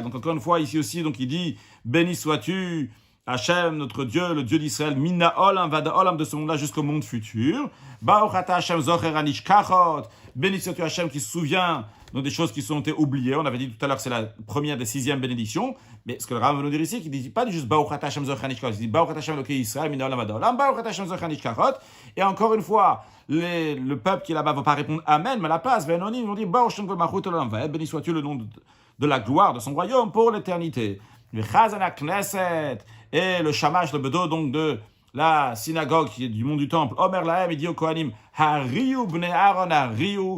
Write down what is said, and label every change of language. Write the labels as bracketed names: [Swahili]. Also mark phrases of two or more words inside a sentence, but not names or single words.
[French] Donc encore une fois, ici aussi, donc il dit, béni sois-tu, Hashem, notre Dieu, le Dieu d'Israël, [Hebrew] מן העולם, ועד העולם, [French] de ce monde-là jusqu'au monde futur. [Hebrew] ברוך אתה השם זוכר הנשכחות, [French] béni sois-tu Hashem qui se souvient donc des choses qui sont été oubliées. On avait dit tout à l'heure que c'est la première des 6e bénédictions. Mais ce que le Rav veut nous dire ici, qu'il ne dit pas juste [Hebrew] ברוך אתה השם זוכר הנשכחות, [French] il dit [Hebrew] ברוך אתה השם אלוקי ישראל, מן העולם, ועד העולם, ברוך אתה השם זוכר הנשכחות. [French] Et encore une fois, le peuple qui est là-bas ne va pas répondre Amen, mais à la place, ils vont dire [Hebrew] ברוך שם כבוד מלכותו לעולם ועד, [French] béni sois-tu le nom de la gloire de son royaume pour l'éternité. Le [Hebrew] חזן הכנסת [French] et le shamash, le bedo donc de la synagogue qui est du mont du temple, [Hebrew] אומר להם, [French] il dit au Kohanim, [Hebrew] הריעו בני אהרן הריעו.